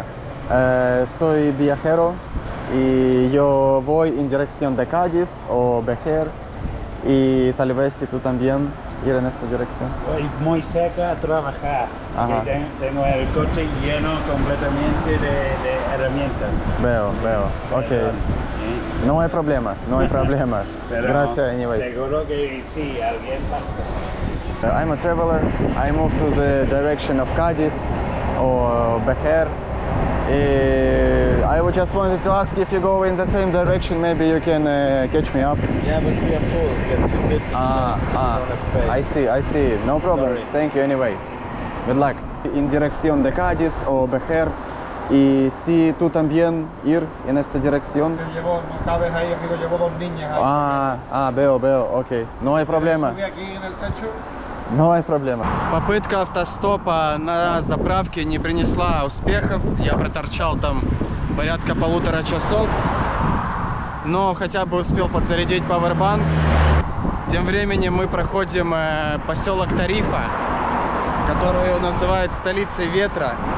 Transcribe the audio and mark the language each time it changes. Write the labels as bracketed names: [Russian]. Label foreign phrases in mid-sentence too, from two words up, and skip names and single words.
[Spanish] Soy viajero y yo voy en dirección de Cádiz o Bejer y tal vez si tú también ir en esta dirección. Voy muy cerca a trabajar. Ajá. Y tengo el coche lleno completamente de herramientas. Veo, ok. Perdón, No hay problema. Pero Gracias, anyways. seguro que sí, alguien pasa. [English] I'm a traveler. I move to the direction of Cádiz or Bejer. I just wanted to ask if you go in the same direction, maybe you can catch me up. Yeah, but we are full. We have 2 kids. I see. No problems. Sorry. Thank you anyway. Good luck. [Spanish] En dirección de Cádiz o Bejer. Y si tú también ir en esta dirección. No cabes ahí, amigo, llevo 2 niñas ahí. Veo, ok. No hay problema. Sube aquí en el techo. No hay problema. [Russian] Попытка автостопа на заправке не принесла успехов. Я проторчал там порядка 1,5 часов. Но хотя бы успел подзарядить пауэрбанк. Тем временем мы проходим поселок Тарифа, который называют столицей ветра.